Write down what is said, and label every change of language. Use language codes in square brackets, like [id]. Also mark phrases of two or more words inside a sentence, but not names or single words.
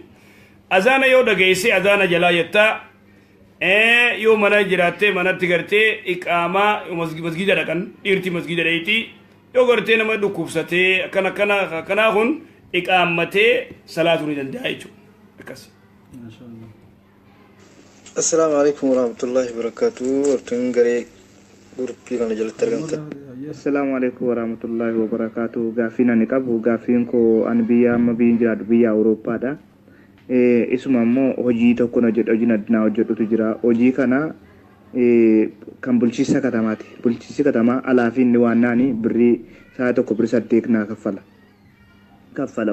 [om] Azaana yoo dhageesse azaana jalaa jettaa yoo mana jiraattee manatti gartee iqaamaa masgiida dhaqan dhiirti masgiida dheeyti yoo gartee nama dhukkubsatee akkanaa kun iqaammatee salaatuu ni danda'a jechuudha. Akkas. [ar] السلام عليكم ورحمة الله وبركاته. [om] Wartun garee gurupii kana jalatti argamtan. [ar] السلام عليكم ورحمة الله وبركاته. [om] Gaafiin ani qabu gaafiin koo ani biyya amma biyyin jiraadhu biyya Awurooppaadha. Isuma immoo hojii tokko hojii addunyaa hojjedhutu jira. Hojii kana kan bulchiinsa katamaati. Bulchiinsi katamaa alaa fi inni waan naani birrii sa'a tokko birrii 8 naa kaffala.